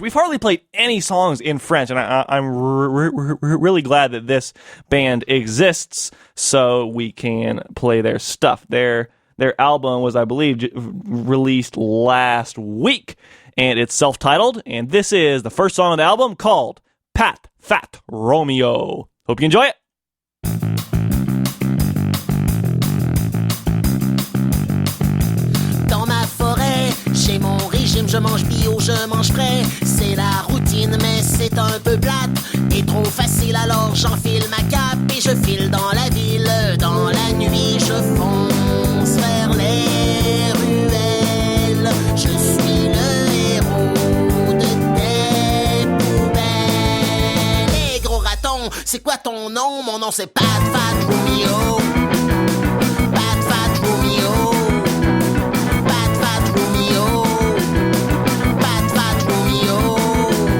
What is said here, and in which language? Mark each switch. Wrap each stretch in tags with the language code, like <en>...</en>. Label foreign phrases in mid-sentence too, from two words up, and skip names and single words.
<en>We've hardly played any songs in French, and I'm really glad that this band exists so we can play their stuff. Their album was, I believe, released last week, and it's self-titled, and this is the first song on the album called Pat Fat Romeo. Hope you enjoy it.</en> <fr>Dans ma forêt, j'ai mon régime, je mange bio, je mange frais. C'est la routine, mais c'est un peu plate et trop facile, alors j'enfile ma cape et je file dans la ville. Dans la nuit, je fonce vers les ruelles. Je suis le héros de tes poubelles. Hey, gros raton, c'est quoi ton nom? Mon nom c'est Pat Fat Romeo. Pat Fat Romeo. Pat Fat Romeo. Pat Fat Romeo.</fr>